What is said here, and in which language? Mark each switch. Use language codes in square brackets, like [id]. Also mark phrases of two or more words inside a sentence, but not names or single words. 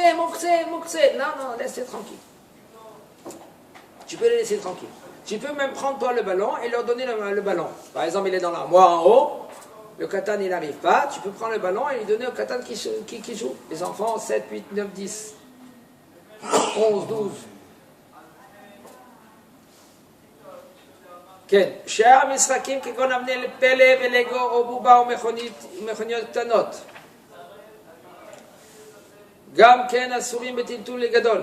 [fr] Non, laisse-les tranquille. Tu peux les laisser tranquilles. Tu peux même prendre toi le ballon et leur donner le ballon. Par exemple, il est dans l'armoire en haut, le katan il n'arrive pas, tu peux prendre le ballon et lui donner au katan qui joue. Les enfants, 7, 8, 9, 10, 11, 12. [he] כן, שאר המשחקים כגון אבני פלא ולגו או בובה ומכוניות קטנות גם כן אסורים בטלטול גדול.